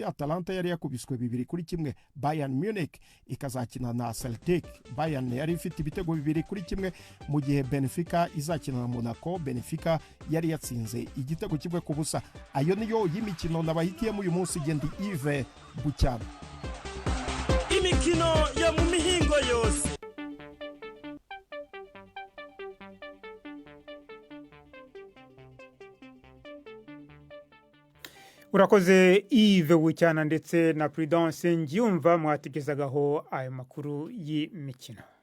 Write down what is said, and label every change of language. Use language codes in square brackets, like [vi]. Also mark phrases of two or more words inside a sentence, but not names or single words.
[rw] Atalanta yari yakubiswe 2-1. Bayern Munich ikazakina na Celtic. Bayern yari ifite ibitego 2-1 mu gihe Benfica izakina na Monaco. Benfica yari yatsinze igitego 1-0. Ayo niyo y'imikino nabahitiyemo uyu munsi. Gendi Yves Bucyana. [rn] Imikino yo mu mihingo yose. [rw] Urakoze Yves Bucyana ndetse na Prudence Ngiyumva mwategezagaho ayo makuru y'imikino.